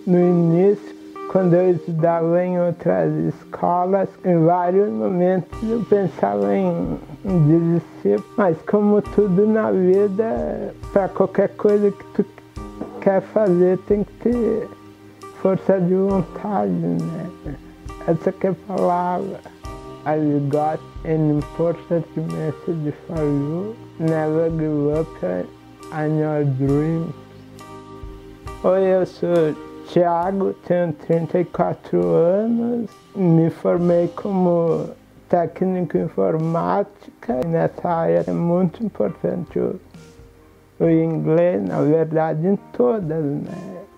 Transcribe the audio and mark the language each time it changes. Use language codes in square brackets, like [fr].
[pt] No início, quando eu estudava em outras escolas, em vários momentos eu pensava em desistir. Mas como tudo na vida, para qualquer coisa que tu quer fazer, tem que ter força de vontade, né? Essa que é a palavra. [en] I've got an important message for you. Never give up on your dreams. [pt] Oi, eu sou Tiago, tenho 34 anos, me formei como técnico em informática. Nessa área é muito importante o inglês, na verdade em todas, né?